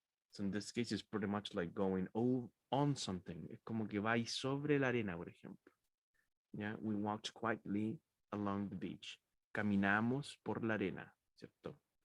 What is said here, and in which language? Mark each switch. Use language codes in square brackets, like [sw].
[en] So in this case, it's pretty much like going on something. [es] Es como que va sobre la arena, por ejemplo. [en] Yeah, we walked quietly along the beach. [es] Caminamos por la arena, ¿cierto?